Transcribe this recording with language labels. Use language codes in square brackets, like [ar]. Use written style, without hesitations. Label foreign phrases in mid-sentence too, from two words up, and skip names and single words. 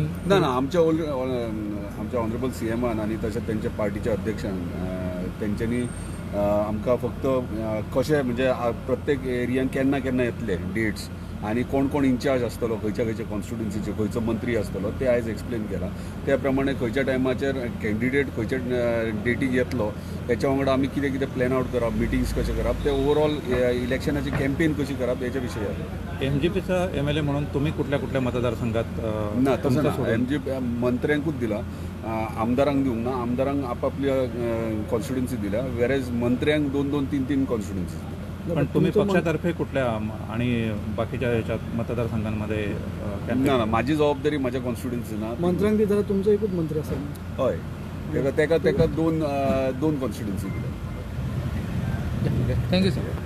[kok] ना आमच्या आमच्या [en] honourable CM [kok] आनी तशेंच तेंच्या पार्टीच्या अध्यक्षान तेंच्यांनी आमकां फक्त कशें म्हणजे प्रत्येक एरियान केन्ना केन्ना येतले डेट्स आणि कोण कोण इन्चार्ज आसतलो खंयच्या खंयच्या कॉन्स्टिट्युन्सीचे खंयचो मंत्री आसतलो ते आयज एक्सप्लेन केला. त्या प्रमाणे खंयच्या टायमाचेर कॅन्डिडेट खंयच्या डेटीक येतलो त्याच्या वांगडा आमी कितें कितें [en] plan out [kok] करप, मिटिंग्स कशें करप, ते ओवरऑल इलेक्शनाची कॅम्पेन कशी करप हेच्या विशयी आहे. [mr] MGPचा MLA म्हणून तुम्ही कुठल्या कुठल्या मतदारसंघात? [kok] ना तसं ना, MGP मंत्र्यांकूच दिला, आमदारांक दिवंक ना. आमदारांक आपापल्या कॉन्स्टिट्युन्सी दिल्या, वेरेज मंत्र्यांक 2-2, 3-3 कॉन्स्टिट्युन्सी. [mr] पण तुम्ही पक्षातर्फे कुठल्या आणि बाकीच्या याच्यात मतदारसंघांमध्ये? [kok] ना माझी जबाबदारी माझ्या कॉन्स्टिट्युन्सी ना. मंत्र्यांक दिता तुमचो एकूच मंत्री आसा? हय, तेका दोन कॉन्स्टिट्युन्सी दिल्या. [en] thank you sir.